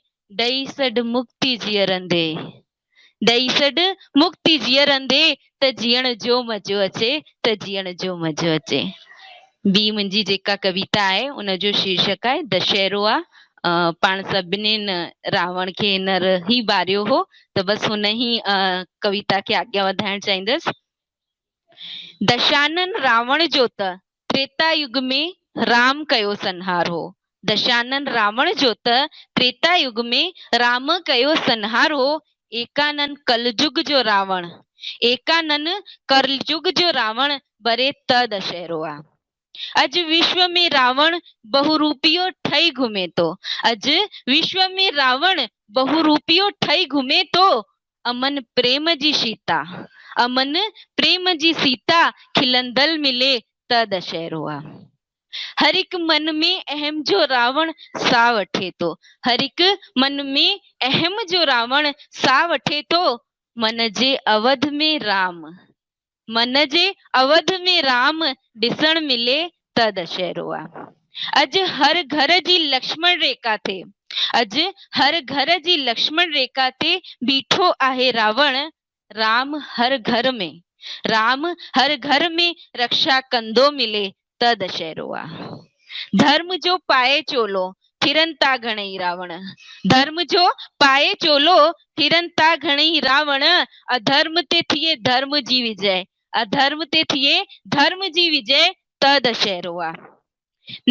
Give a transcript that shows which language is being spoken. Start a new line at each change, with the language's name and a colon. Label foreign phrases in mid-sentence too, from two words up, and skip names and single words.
Sindhi: ॾेई सॾ मुक्ति जीअरंदे, ॾेई सॾ मुक्ति जीअरंदे त जीअण जो मज़ो अचे, त जीअण जो मज़ो अचे। ॿी मुंहिंजी जेका कविता आहे उनजो शीर्षक आहे दशहरो आहे। पाण सभिनीनि रावण खे हींअर ई ॿारियो हो, त बसि हुन ई कविता खे अॻियां वधाइण चाहींदसि। दशानन रावण जो त त्रेता युग में राम कयो संहारो, दशानन रावण जो त त्रेता युग में राम कयो संहारो। एकानन कलयुग जो रावण, एकानन कलयुग जो रावण बरे त दशहरो आहे। अॼु विश्व में रावण बहुरूपियो ठही घुमे थो, अॼु विश्व में रावण बहुरूपियो ठही घुमे थो। अमन प्रेम जी सीता, अमन प्रेम जी सीता खिलंदल मिले त दशहरो आहे। हर एक मन में अहम जो रावण सा वठे तो, हर एक मन में अहम जो रावण सा वठे तो, मन जे अवध में राम, मन जे अवध में राम ॾिसण मिले त दशहरो आहे। अॼु हर घर जी लक्ष्मण रेखा थे, अॼु हर घर जी लक्ष्मण रेखा ते बीठो आहे रावण, राम हर घर में, राम हर घर में रक्षा कंदो मिले त दशहरो आहे। धर्म जो पाए चोलो फिरन था घणेई रावण, धर्म जो पाए चोलो फिरन था घणेई रावण, अधर्म ते थिए धर्म जी विजय, अधर्म ते थिए धर्म जी विजय त दशहरो आहे।